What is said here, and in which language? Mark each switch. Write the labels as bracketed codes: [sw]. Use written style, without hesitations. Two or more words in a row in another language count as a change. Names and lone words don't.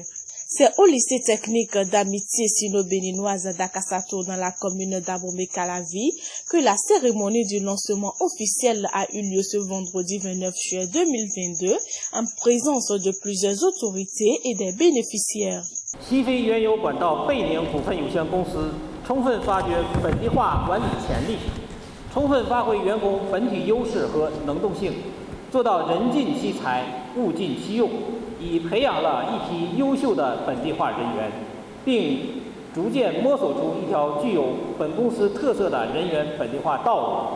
[fr] C'est au lycée technique d'amitié sino-béninoise d'Akassato dans la commune d'Abomey-Calavi que la cérémonie du lancement officiel a eu lieu ce vendredi 29 juillet 2022 en présence de plusieurs autorités et des bénéficiaires. [zh] 西非原油管道贝宁股份有限公司充分发掘本地化管理潜力，充分发挥员工本体优势和能动性，做到人尽其才，物尽其用。已培养了一批优秀的本地化人员，并逐渐摸索出一条具有本公司特色的人员本地化道路。